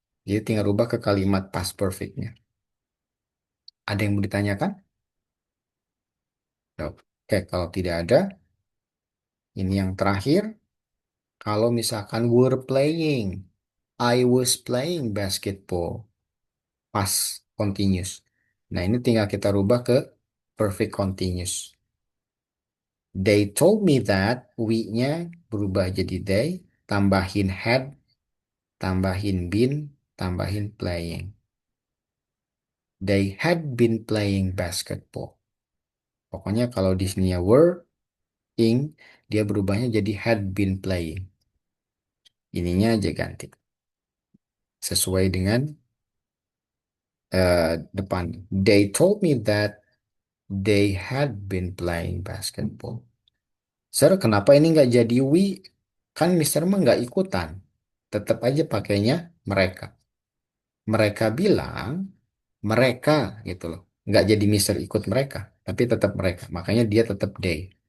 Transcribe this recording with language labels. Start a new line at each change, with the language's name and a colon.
Indonesian: Jadi tinggal rubah ke kalimat past perfectnya. Ada yang mau ditanyakan? Oke, kalau tidak ada, ini yang terakhir. Kalau misalkan were playing,
English: I was playing basketball,
Indonesian: past continuous. Nah, ini tinggal kita rubah ke perfect continuous.
English: They told me that
Indonesian: we-nya berubah jadi they, tambahin had, tambahin been, tambahin playing.
English: They had been playing basketball.
Indonesian: Pokoknya kalau di sini ya were, ing, dia berubahnya jadi had been playing. Ininya aja ganti. Sesuai dengan depan.
English: They told me that they had been playing basketball.
Indonesian: Sir, kenapa ini nggak jadi we? Kan Mister mah nggak ikutan. Tetap aja pakainya mereka. Mereka bilang mereka gitu loh. Nggak jadi Mister ikut mereka, tapi tetap mereka. Makanya dia tetap they.